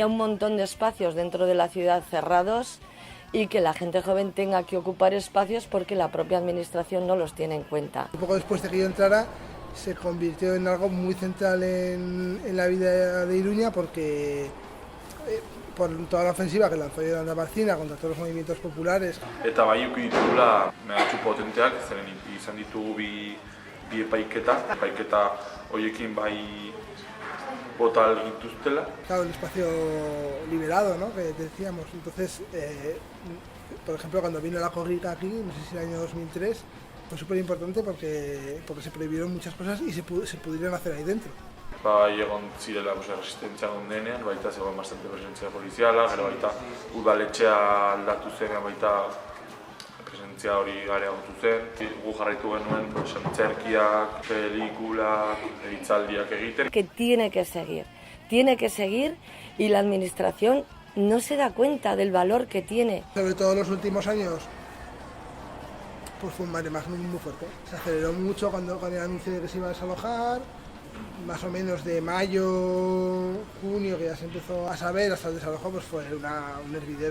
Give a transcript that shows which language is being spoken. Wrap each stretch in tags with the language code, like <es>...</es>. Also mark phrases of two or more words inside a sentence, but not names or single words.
<es>un montón de espacios dentro de la ciudad cerrados y que la gente joven tenga que ocupar espacios porque la propia administración no los tiene en cuenta. Un poco después de que yo entrara, se convirtió en algo muy central en la vida de Iruña porque por toda la ofensiva que lanzó Yolanda Barcina contra todos los movimientos populares.</es> <eu>Eta bai uki ditugula mehatxu potenteak, zeren izan ditugu bi epaiketa horiekin bai bota gintuztela.</eu> <es>Claro, el espacio liberado, ¿no? Que decíamos. Entonces, por ejemplo, cuando vino la corrida aquí, no sé si el año 2003, fue súper importante porque se prohibieron muchas cosas y se pudieron hacer ahí dentro.</es> <eu>Bai egon zirela resistentzia denean, baita zegoen bastante presentzia poliziala, gero baita udaletxea aldatu zenean baita presentzia hori areagotu zen. Gu jarraitu genuen antzerkiak, pelikulak, hitzaldiak egiten.</eu> <es>Que tiene que seguir y la administración no se da cuenta del valor que tiene. Sobre todo en los últimos años, pues fue un mare magnum muy fuerte. Se aceleró mucho con el anuncio de que se iba a desalojar. Más o menos de mayo, junio, que ya se empezó a saber, hasta el desalojo, pues fue un hervidero.</es>